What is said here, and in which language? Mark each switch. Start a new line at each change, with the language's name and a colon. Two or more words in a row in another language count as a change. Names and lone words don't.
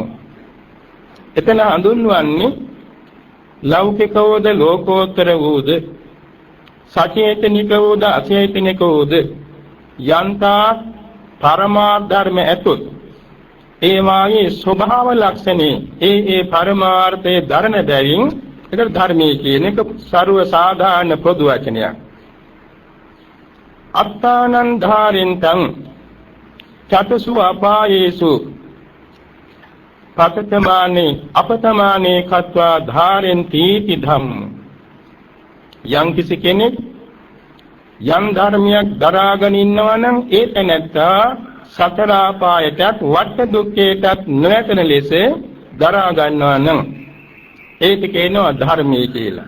Sinhala: එතන හඳුන්වන්නේ ලෞකිකවද ලෝකෝත්තර වූද සචේතනික වූද අචේතනික වූද යන්තා පරමාර්ථ ධර්ම ඇතුත් ඒ වාගේ ස්වභාව ලක්ෂණේ ඒ පරමාර්ථයේ ධර්ම බැවින් ඒක ධර්මයේ කියන එක ਸਰව සාධාරණ පොදු වචනයක්.
Pali: අත්තානං ධාරෙන්තං චතුසු අපායේසු පතතමානේ අපතමානේ කତ୍වා ධාරෙන්ති ධම්ම.
Sinhala: යම් කිසි කෙනෙක් යම් ධර්මයක් දරාගෙන ඉන්නවා නම් ඒ තැනැත්තා සතර ආපායටත් වට දුක්ඛයටත් නොයැටෙන ලෙස දරා ගන්නවා නම් ඒක කියනවා ධර්මයේ කියලා.